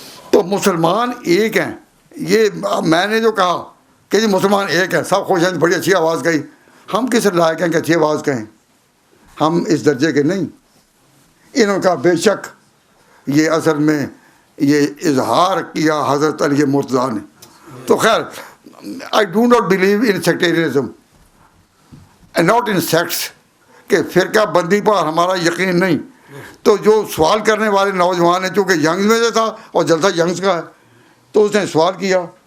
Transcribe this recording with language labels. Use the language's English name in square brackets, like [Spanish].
[Urdu] تو مسلمان ایک ہیں. یہ میں نے جو کہا کہ جی مسلمان ایک ہیں، سب خوش ہیں، بڑی اچھی آواز کہی. ہم کس لائق ہیں کہ اچھی آواز کہیں؟ ہم اس درجے کے نہیں. انہوں نے کہا بے شک یہ اصل میں یہ اظہار کیا حضرت علی مرتضیٰ نے. تو خیر [English] I do not believe in sectarianism and not in sects، [Urdu] کہ فرقہ بندی پر ہمارا یقین نہیں. تو جو سوال کرنے والے نوجوان ہیں، چونکہ ینگز میں سے تھا اور جلسہ ینگز کا ہے، تو اس نے سوال کیا.